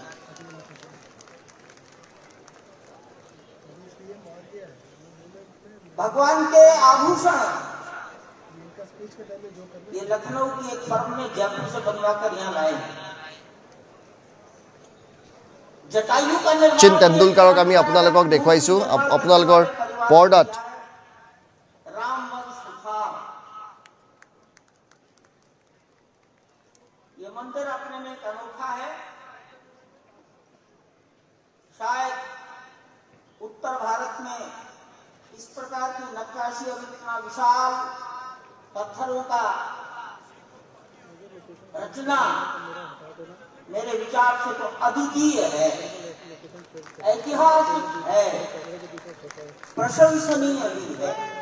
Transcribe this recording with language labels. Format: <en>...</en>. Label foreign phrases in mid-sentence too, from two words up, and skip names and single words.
<hi>भगवान के आभूषण ये लखनऊ की एक फर्म ने जयपुर से बनवाकर यहाँ लाए हैं। जटायु का निर्माण</hi> <as>শচীন তেণ্ডুলকাৰক আমি আপোনালোকক দেখুৱাইছো আপোনালোকৰ পৰ্দাত।</as> <hi>रामवंश सुखार। ये मंदिर अपने में एक अनोखा है। शायद उत्तर भारत में इस प्रकार की नक्काशी और इतना विशाल पत्थरों का रचना मेरे विचार से तो अद्वितीय है, ऐतिहासिक है, प्रशंसनीय भी है।</hi>